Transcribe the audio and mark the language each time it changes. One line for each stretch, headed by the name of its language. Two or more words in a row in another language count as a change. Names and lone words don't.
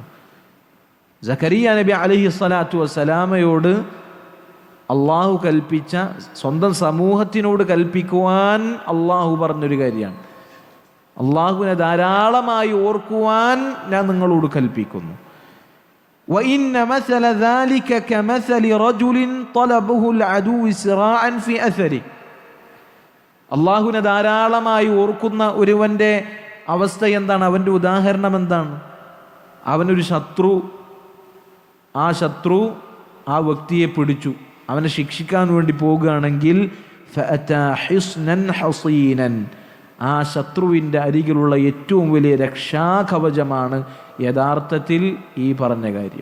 Malayalam: സക്കരിയ നബി
Arabic: عليه الصلاة
Malayalam: വസ്സലാമയോട് അള്ളാഹു കൽപ്പിച്ച, സ്വന്തം സമൂഹത്തിനോട് കൽപ്പിക്കുവാൻ അള്ളാഹു പറഞ്ഞൊരു കാര്യമാണ്. അള്ളാഹുവിനെ ധാരാളമായി ഓർക്കുവാൻ ഞാൻ നിങ്ങളോട് കൽപ്പിക്കുന്നു.
Arabic: وَإِنَّ مَثَلَ ذَلِكَ كَمَثَلِ رَجُلٍ طَلَبَهُ الْعَدُوُّ سِرَاعًا فِي أَثَرِهِ.
Malayalam: അള്ളാഹുവിനെ ധാരാളമായി ഓർക്കുന്ന ഒരുവന്റെ അവസ്ഥ എന്താണ്? അവൻ്റെ ഉദാഹരണം എന്താണ്? അവനൊരു ശത്രു, ആ ശത്രു ആ വ്യക്തിയെ പിടിച്ചു, അവനെ ശിക്ഷിക്കാൻ വേണ്ടി പോകുകയാണെങ്കിൽ
Arabic: فأتى حصنا حصينا,
Malayalam: ആ ശത്രുവിൻ്റെ അരികിലുള്ള ഏറ്റവും വലിയ രക്ഷാകവചമാണ് യഥാർത്ഥത്തിൽ ഈ പറഞ്ഞ കാര്യം.